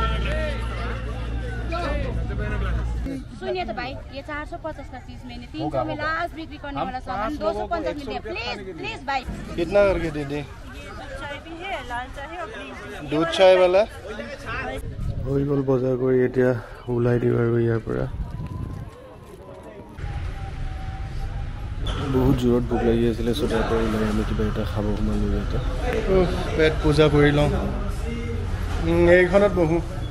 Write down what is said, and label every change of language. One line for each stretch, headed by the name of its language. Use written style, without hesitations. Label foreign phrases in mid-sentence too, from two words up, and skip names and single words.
Hindi: सुनिए तो भाई ये 450 का चीज मैंने 300 में लास्ट बिक्री करने वाला सामान 250 में दिया प्लीज प्लीज भाई। कितना करके दे दे? चाय भी है लाल चाय और ग्रीन दूध चाय वाला
Assamese: হৈ গ'ল বজাৰ কৰি এতিয়া ওলাই দিওঁ আৰু ইয়াৰ পৰা। বহুত জোৰত ভোক লাগি আছিলে চ' তাৰ পৰা ওলাই আমি কিবা এটা খাব সোমালোঁ ইয়াতে। পেট পূজা কৰি লওঁ এইখনত বহোঁ।